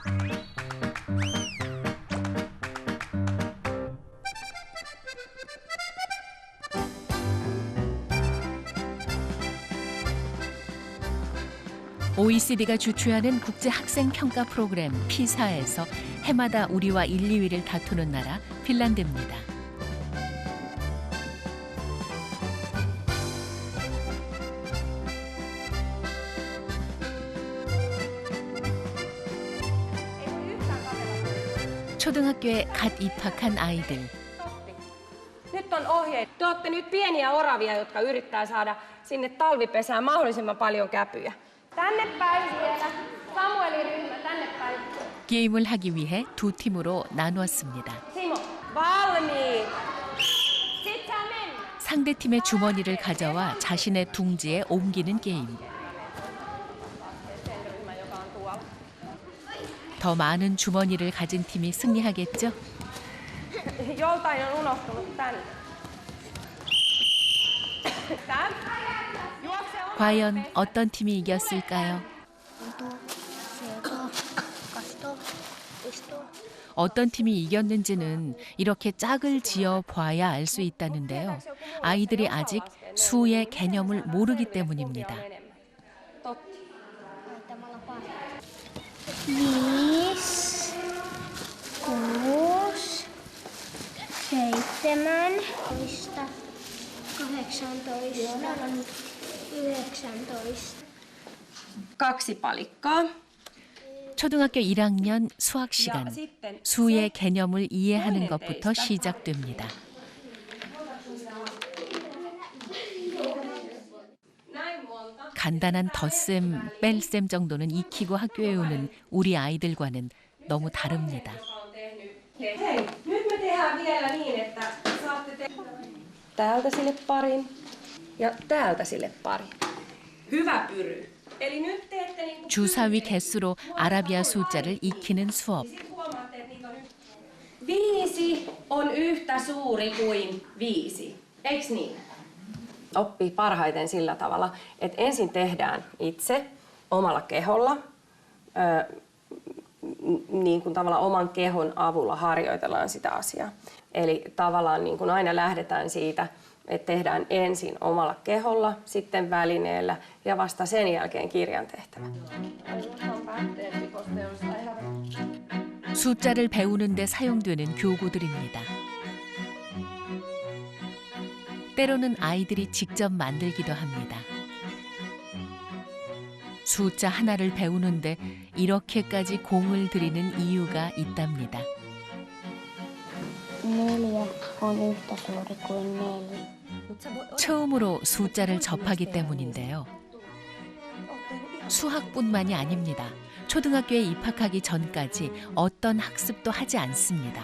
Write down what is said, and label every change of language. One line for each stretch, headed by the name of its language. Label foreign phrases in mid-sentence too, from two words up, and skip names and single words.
Korean: OECD가 주최하는 국제학생평가 프로그램 피사에서 해마다 우리와 1, 2위를 다투는 나라 핀란드입니다. 초등학교에 갓 입학한 아이들.
Finnish: Nyt on ohjeet. Te olette nyt pieniä oravia, jotka yrittää saada sinne talvipesään mahdollisimman paljon käpyjä. Tänne päin siellä. Samuelin ryhmä, tänne päin.
Korean: 게임을 하기 위해 두 팀으로 나누었습니다.
Finnish: Simo, valmiit. Sit sä men.
Korean: 상대 팀의 주머니를 가져와 자신의 둥지에 옮기는 게임. 더 많은 주머니를 가진 팀이 승리하겠죠?
Finnish: Joltain on unohtunut tänne.
Korean: 과연 어떤 팀이 이겼을까요? 어떤 팀이 이겼는지는 이렇게 짝을 지어 봐야 알 수 있다는데요. 아이들이 아직 수의 개념을 모르기 때문입니다.
Finnish: 5, 6, 7, 18, 19. Kaksi palikkaa.
Korean: 초등학교 1학년 수학 시간. 수의 개념을 이해하는 것부터 시작됩니다. 간단한 덧셈, 뺄셈 정도는 익히고 학교에 오는 우리 아이들과는 너무 다릅니다.
Finnish: Hei, nyt me tehdään vielä niin, että saatte täältä sille parin ja täältä sille pari. Hyvä pyry. Eli nyt teette niin kuin
Korean: 주사위 개수로 아라비아 숫자를 익히는 수업.
Finnish: huomaatte, että niitä on 5 on yhtä suuri kuin 5. Eiks niin? Oppii parhaiten sillä tavalla, että ensin tehdään itse omalla keholla, niin kuin tavallaan oman kehon avulla harjoitellaan sitä asiaa. Eli tavallaan niin kuin aina lähdetään siitä, että tehdään ensin omalla keholla, sitten välineellä ja vasta sen jälkeen kirjan tehtävä.
Korean: 숫자를 배우는 데 사용되는 교구들입니다. 때로는 아이들이 직접 만들기도 합니다. 숫자 하나를 배우는데 이렇게까지 공을 들이는 이유가 있답니다.
Finnish: 4 on yhtä suuri kuin 4.
Korean: 처음으로 숫자를 접하기 때문인데요. 수학뿐만이 아닙니다. 초등학교에 입학하기 전까지 어떤 학습도 하지 않습니다.